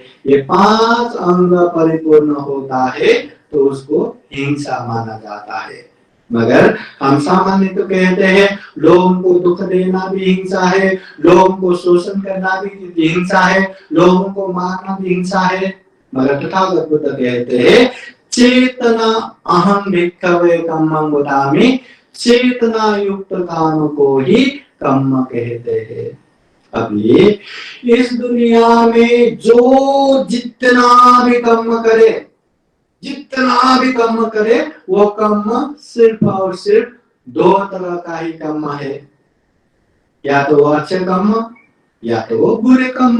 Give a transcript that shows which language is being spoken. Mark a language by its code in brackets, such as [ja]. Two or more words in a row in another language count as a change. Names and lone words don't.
[hi] ये 5 अंग परिपूर्ण होता है तो उसको हिंसा माना जाता है। मगर हम सामान्य तो कहते हैं लोगों को दुख देना भी हिंसा है, लोगों को शोषण करना भी हिंसा है, लोगों को मारना भी हिंसा है। मगर तथागत बुद्ध कहते हैं [pi] चेतना अहं भिक्खवे कम्मं वदामि, [hi] चेतना युक्त काम को ही कर्म कहते हैं। अब ये इस दुनिया में जो जितना भी कर्म करे वो कर्म सिर्फ और सिर्फ दो तरह का ही कर्म है, या तो वो अच्छे कर्म या तो वो बुरे कर्म।